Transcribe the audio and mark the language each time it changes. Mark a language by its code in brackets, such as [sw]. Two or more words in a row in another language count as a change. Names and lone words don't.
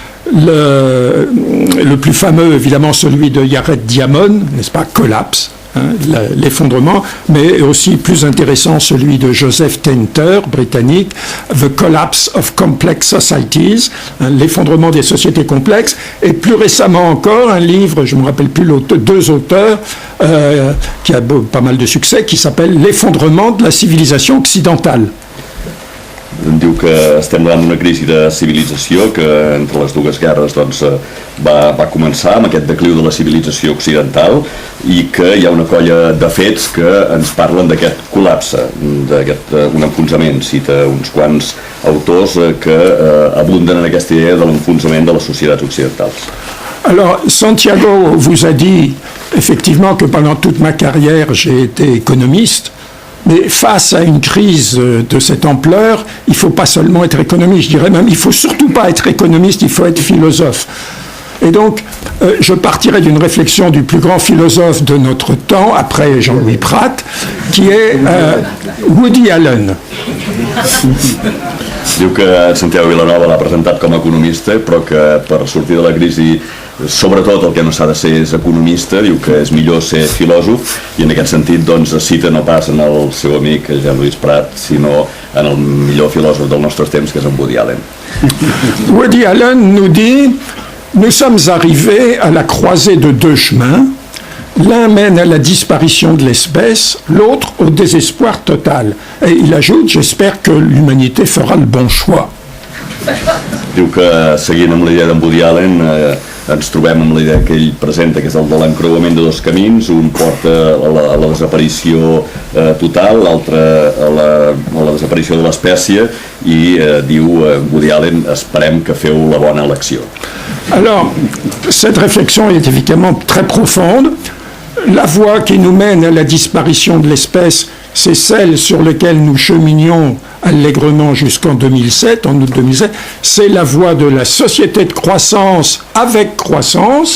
[fr] le plus fameux, évidemment, celui de Yared Diamond, n'est-ce pas, Collapse, l'effondrement, mais aussi plus intéressant celui de Joseph Tainter, britannique, The Collapse of Complex Societies, l'effondrement des sociétés complexes, et plus récemment encore un livre, je ne me rappelle plus deux auteurs, qui a pas mal de succès, qui s'appelle L'effondrement de la civilisation occidentale. [ca] Em diu que estem davant d'una crisi de civilització que entre les dues guerres doncs, va començar amb aquest decliu de la civilització occidental i que hi ha una colla de fets que ens parlen d'aquest col·lapse, d'aquest un enfonsament. Cita uns quants autors que abunden en aquesta idea de l'enfonsament de les societats occidentals. [fr] Alors, Santiago vous a dit effectivement que pendant toute ma carrière, j'ai été économiste. Mais face à une crise de cette ampleur, il ne faut pas seulement être économiste, je dirais même, il ne faut surtout pas être économiste, il faut être philosophe. Et donc, je partirai d'une réflexion du plus grand philosophe de notre temps, après Jean-Louis Prat, qui est Woody Allen. [ca] Diu que Santiago Vilanova l'ha presentat com a economista, però que per sortir de la crisi, sobretot el que no s'ha de ser és economista, diu que és millor ser filòsof, i en aquest sentit doncs, cita no pas en el seu amic Jean-Louis Prat, sinó en el millor filòsof dels nostres temps, que és en Woody Allen. [fr] Woody Allen nous dit: nous sommes arrivés à la croisée de deux chemins. L'un mène à la disparition de l'espèce, l'autre au désespoir total. Et il ajoute: j'espère que l'humanité fera le bon choix. [ca] Diu que, seguint amb l'idea d'en Woody Allen, ens trobem amb l'idea que ell presenta, que és el de l'encreuament de dos camins. Un porta a la desaparició total, l'altre a la desaparició de l'espècie, i diu Woody Allen: esperem que feu la bona elecció. [fr] Alors, cette réflexion est évidemment très profonde. La voie qui nous mène à la disparition de l'espèce, c'est celle sur laquelle nous cheminions allègrement jusqu'en 2007, en août 2007. C'est la voie de la société de croissance avec croissance.